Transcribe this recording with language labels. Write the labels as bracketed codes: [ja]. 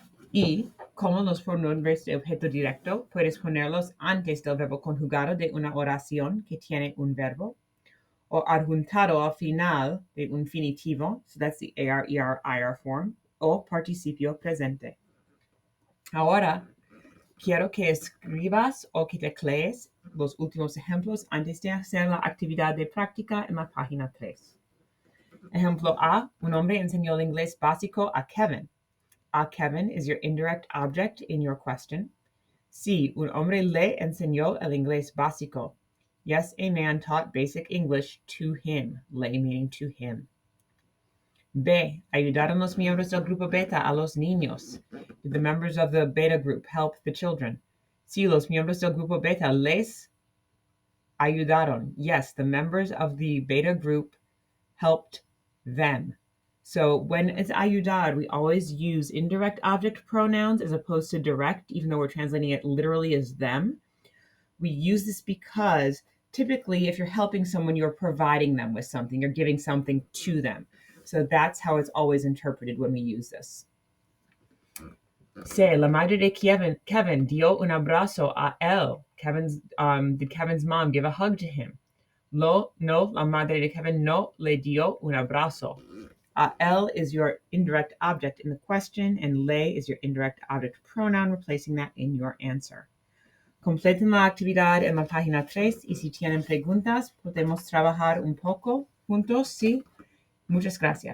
[es] Y como los pronombres de objeto directo, puedes ponerlos antes del verbo conjugado de una oración que tiene un verbo, o adjuntado al final de un finitivo, [en] so that's the AR, ER, IR form, [es] o participio presente. Ahora, quiero que escribas o que teclees los últimos ejemplos antes de hacer la actividad de práctica en la página 3. Ejemplo A, un hombre enseñó el inglés básico a Kevin. [en] A Kevin is your indirect object in your question. [es] C, un hombre le enseñó el inglés básico. [en] Yes, a man taught basic English to him. Le meaning to him. [es] B, ayudaron los miembros del grupo beta a los niños. [en] Did the members of the beta group help the children? [es] Sí, los miembros del grupo beta les ayudaron. [en] Yes, the members of the beta group helped them. So when it's ayudar, we always use indirect object pronouns as opposed to direct, even though we're translating it literally as them. We use this because typically if you're helping someone, you're providing them with something, you're giving something to them. So that's how it's always interpreted when we use this. [es] Say, la madre de Kevin dio un abrazo a él. [en] Did Kevin's mom give a hug to him? [es] No, la madre de Kevin no le dio un abrazo. [en] Él is your indirect object in the question, and le is your indirect object pronoun, replacing that in your answer. [es] Completen la actividad en la página 3 y si tienen preguntas, podemos trabajar un poco juntos, ¿sí? Muchas gracias.